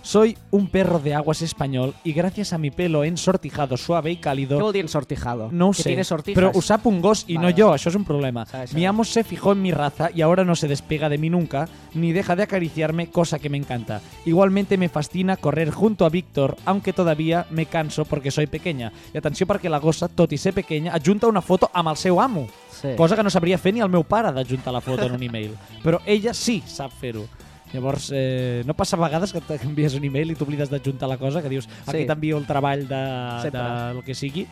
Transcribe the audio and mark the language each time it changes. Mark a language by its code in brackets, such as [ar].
[es] Soy un perro de aguas español y gracias a mi pelo ensortijado, suave y cálido... [ca] ¿Qué vol dir ensortijado? No ho sé. [es] ¿Que tiene sortijas? [ca] Però ho sap un gos i no jo, això és un problema. [es] Mi amo se fijó en mi raza y ahora no se despega de mí nunca ni deja de acariciarme, cosa que me encanta. Igualmente me fascina correr junto a Víctor, aunque todavía me canso porque soy pequeña. [ca] I atenció perquè la gossa, tot i ser pequeña, adjunta una foto amb el seu amo. Sí. Cosa que no sabria fer ni el meu pare d'adjuntar la foto en un e-mail. Però ella sí sap fer-ho. Llavors, no passa a vegades que t'envies un e-mail i t'oblides d'adjuntar la cosa, que dius, aquí t'envio el treball del que sigui.